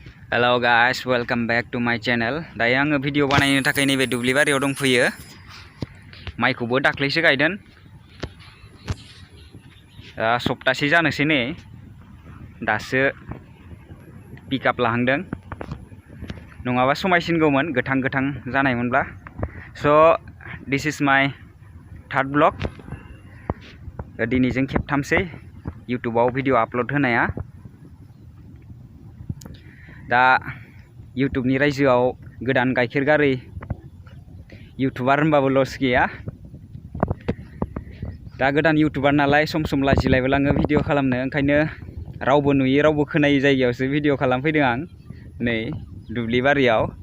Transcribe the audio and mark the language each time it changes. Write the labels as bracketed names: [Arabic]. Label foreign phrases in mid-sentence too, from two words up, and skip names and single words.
[English] Hello guys, welcome back to my channel. [Bodo] Dayo आङो भिडिअ बानायनो थाखाय नैबे दुब्लि बारियाव दंफैयो। माइखौबो दाख्लैसो गायदों। सप्तासे जानोसै नै। दासो पिकआप लाहांदों। नङाबा समायसिनगौमोन गोथां गोथां जानायमोनब्ला। [English] So this is my third vlog. [Bodo] दिनैजों खेबथामसै YouTubeआव भिडिअ आपल'ड होनाया। दा YouTubeनि रायजोआव गोदान गाइखेर गारै YouTuber होनबाबो लस गैया। दा गोदान YouTuber नालाय सम सम लाजिलायबो लाङो भिडिअ खालामनो, ओंखायनो रावबो नुयै रावबो खोनायै जायगायावसो भिडिअ खालामफैदों आं नै दुब्लि बारियाव।